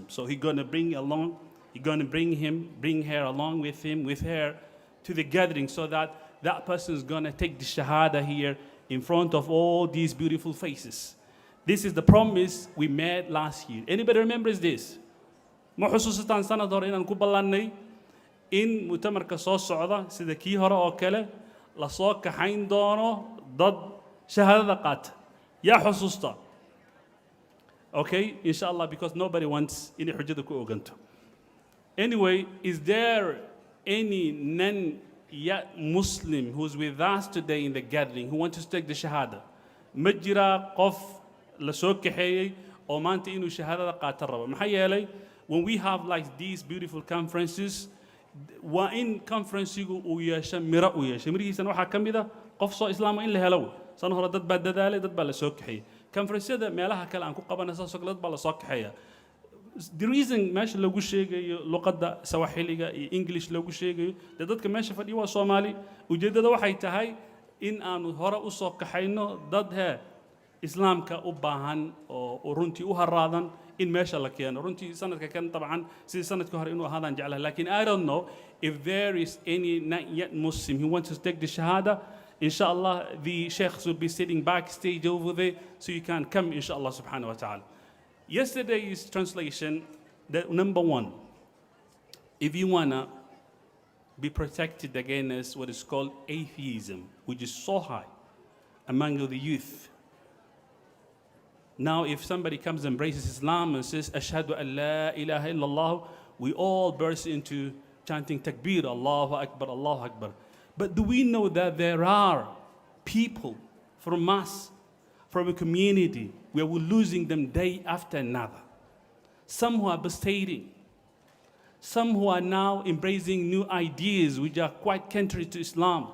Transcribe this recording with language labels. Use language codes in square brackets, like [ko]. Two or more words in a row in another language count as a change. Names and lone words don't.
[en] So he's going to bring her along with him, with her, to the gathering, so that that person is going to take the Shahada here in front of all these beautiful faces. This is the promise we made last year. Anybody remembers this? [so] Ma xusuusataan sanad hore inaan ku ballanay in mutamarka soo socda sida kii hore oo kale la soo kaxayn doono dad shahaadada qaata. Yaa xusuusta? [en] Okay, inshallah, because nobody wants [so] inay xujada ku oganto. [en] Anyway, is there any non-yet Muslim who's with us today in the gathering who wants to take the Shahada? [so] Ma jira qof la soo kaxeeyey oo maanta inuu shahaadada qaata rabo. Maxaa yeelay, [en] when we have like these beautiful conferences, [so] waa in conferenceigu uu yeesho miro u yeesho. Mirihiisana waxaa ka mid ah qof soo islaama in la helo. San hore dad baa dadaalay, dad baa la soo kaxeeyey. Conferenceyada meelaha kale aan ku qabana saas oo kale dad baa la soo kaxeeya. [en] The reason [so] meesha lagu sheegayo luqadda Swahiliga iyo English lagu sheegayo, dee dadka meesha fadhiya waa Soomaali. Ujeedada waxay tahay in aanu hore u soo kaxayno dad islaamka u baahan oo runtii u haraadan in meesha la keeno. Runtii sanadka kan tabcan sidii sanadka hore inuu ahaadaan jeclahay. Laakiin [en] I don't know if there is any not yet Muslim who wants to take the Shahada. Inshallah, the sheikhs will be sitting backstage over there, so you can come inshallah [ar] subhanahu wa ta'ala. [en] Yesterday's translation, that number one, if you wanna be protected against what is called atheism, which is so high among the youth. Now, if somebody comes and embraces Islam and says, [ar] Ashhadu an la ilaha illallah, [en] we all burst into chanting takbir, [ar] Allahu Akbar, Allahu Akbar. [en] But do we know that there are people from us, from a community, where we're losing them day after another? Some who are apostating, some who are now embracing new ideas which are quite contrary to Islam.